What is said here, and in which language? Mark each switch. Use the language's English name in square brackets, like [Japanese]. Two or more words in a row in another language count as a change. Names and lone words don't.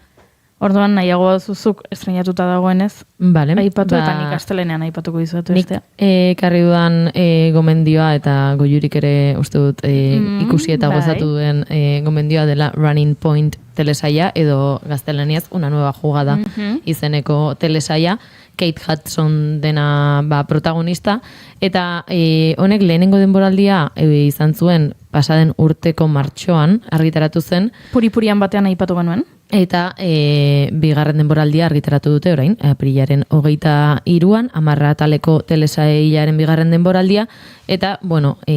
[Basque] Orduan nahiago zuzuk estrenatuta dagoenez, aipatu eta nik astelenean aipatuko dizuatu bestea. Nik ekarri dudan gomendioa eta Goiurik ere uste dut ikusi eta gozatu duen gomendioa dela Running Point telesaia edo gaztelaniaz Una nueva jugada izeneko telesaia. Kate Hudson dena protagonista, eta honek lehenengo denboraldia izan zuen pasaden urteko martxoan argitaratu zen. Puri-purian batean aipatu genuen. Eta bigarren denboraldia argitaratu dute orain, aprilaren 23an, 10 ataleko telesailaren bigarren denboraldia, eta, bueno,